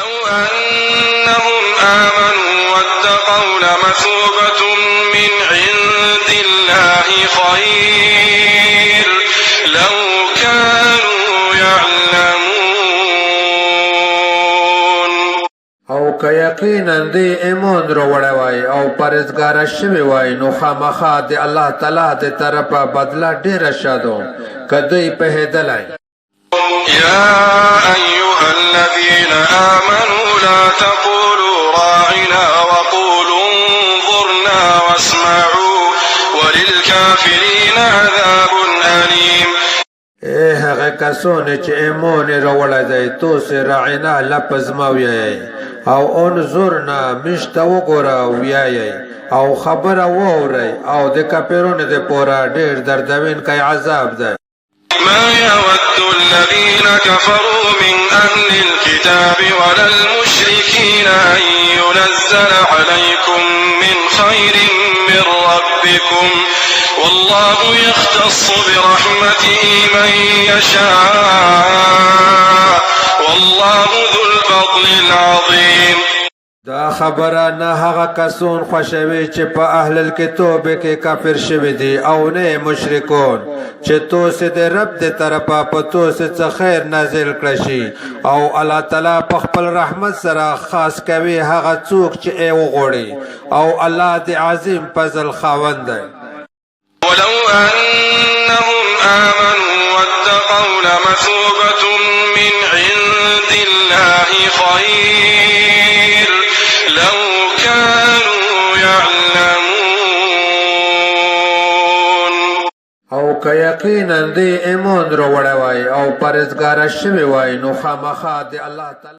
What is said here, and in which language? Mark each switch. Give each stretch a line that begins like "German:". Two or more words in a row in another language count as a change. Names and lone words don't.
Arabic: أنهم آمنوا واتقوا لمثوبة من عند الله خير لو كانوا يعلمون.
Pashto: او که یقینا دی ایمان رو وړی وای او پرهیزګاره شوي وای نو خامخا د الله تعالی د طرفه بدله ډېره ښه ده که دوی پوهېدلی.
Arabic: يا أيها الذين آمنوا لا تقولوا راعنا وقولوا انظرنا واسمعوا وللكافرين عذاب أليم.
Pashto: اے هغه کسونه چې ایمان یې راوړی دی تاسې راعنا لفظ مه ویایئ او انظرنا موږ ته وګوره ویایئ او خبره واورئ او د کافرانو دپاره ډېر دردونکی عذاب دی.
Arabic: ما يود الذين كفروا من أهل الكتاب ولا المشركين أن ينزل عليكم من خير من ربكم والله يختص برحمته من يشاء والله ذو الفضل العظيم.
Pashto: دا خبره نه هغه کسون خوښوي چې په
Arabic: اهل الکتاب
Pashto: کې کافر شوي دي او نه مشرکون چې تاسې د رب د طرفه په تاسې څه خیر نازل کړی شي او الله تعالی په خپل رحمت سره خاص کوي هغه څوک چې یې وغواړي او الله د عظیم فضل خاوند دی.
Arabic: ولو أنهم آمنوا واتقوا لمثوبة من عند الله خير لو كانوا يعلمون.
Pashto: او که یقینا دی ایمان رو وړی وای او پرهیزګاره شوي وای نو خامخا د الله تعالی